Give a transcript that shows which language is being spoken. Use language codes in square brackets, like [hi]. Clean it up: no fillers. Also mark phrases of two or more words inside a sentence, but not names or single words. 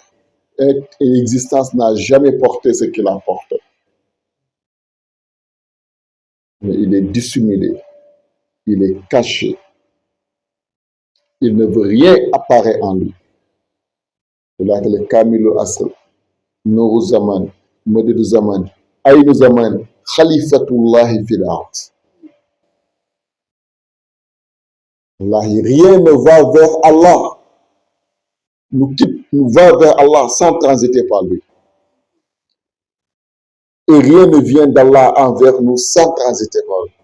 [fr] Une existence n'a jamais porté ce qu'il a porté. Mais il est dissimulé, il est caché. Il ne veut rien apparaître en lui. Il a le Kamilul Asr, Nourou Zaman, Modidou Zaman, Aïnou Zaman, [ar] خليفة الله في الأرض. [fr] Rien ne va vers Allah, nous va vers Allah sans transiter par lui. Et rien ne vient d'Allah envers nous sans transiter par lui.